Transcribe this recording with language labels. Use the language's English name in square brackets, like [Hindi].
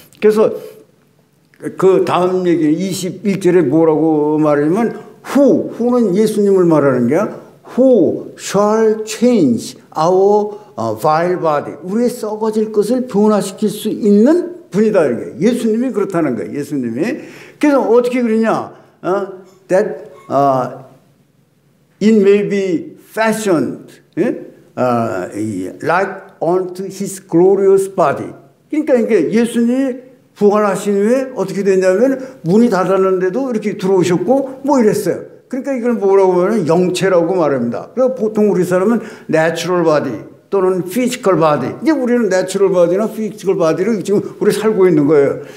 [Korean] 그래서 그 다음 얘기 21절에 뭐라고 말하냐면 who는 예수님을 말하는 게 [English] who shall change our vile body, [Korean] 우리의 썩어질 것을 변화시킬 수 있는 분이다. 이게 예수님이 그렇다는 거예요. 예수님이. 그래서 어떻게 그러냐? [English] That it may be fashioned like unto his glorious body. [Korean] 그러니까 이게 예수님이 부활하신 후에 어떻게 됐냐면 문이 닫았는데도 이렇게 들어오셨고 뭐 이랬어요. 그러니까 이걸 뭐라고 하면 영체라고 말합니다. 그래서 보통 우리 사람은 내추럴 바디 또는 피지컬 바디, 이제 우리는 내추럴 바디나 피지컬 바디를 지금 우리 살고 있는 거예요.